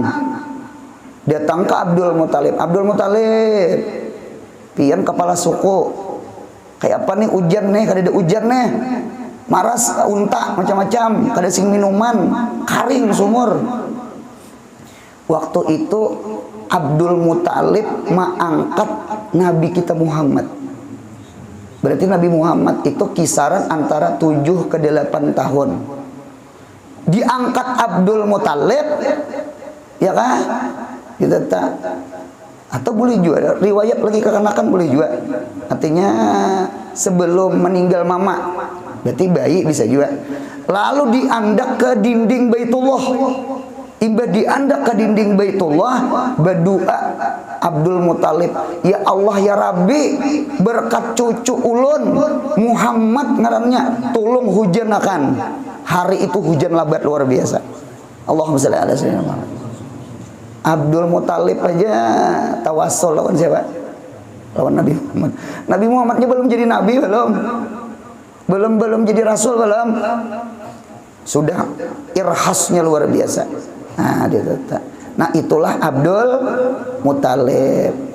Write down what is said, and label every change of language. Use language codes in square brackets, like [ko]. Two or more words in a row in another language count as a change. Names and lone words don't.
[bjn] Datang ke Abdul Muthalib. Abdul Muthalib, pian kepala suku. Kayak apa nih hujan nih? Kada ada hujan nih. Maras unta macam-macam. Kada sing minuman. Karing sumur. Waktu itu Abdul Muthalib mengangkat Nabi kita Muhammad. [id] Berarti Nabi Muhammad itu kisaran antara 7 ke 8 tahun. Diangkat Abdul Muthalib, ya kan? Gitu tak? Atau boleh juga riwayat lagi kekanakan boleh juga. Artinya sebelum meninggal mama. Berarti bayi bisa juga. [bjn] Lalu diandak ke dinding Baitullah. Iba diandak ke dinding Baitullah, berdoa Abdul Muthalib, [ar] يا الله يا ربي, [bjn] berkat cucu ulun Muhammad ngarannya, tolong hujanakan. [id] Hari itu hujan lebat luar biasa. [ar] اللهم صل على سيدنا محمد. [bjn] Abdul Muthalib aja tawassul lawan siapa? Lawan Nabi Muhammad. [id] Nabi Muhammadnya belum jadi nabi, belum jadi rasul, belum. Sudah irhasnya luar biasa. Nah, nah itulah Abdul Muthalib.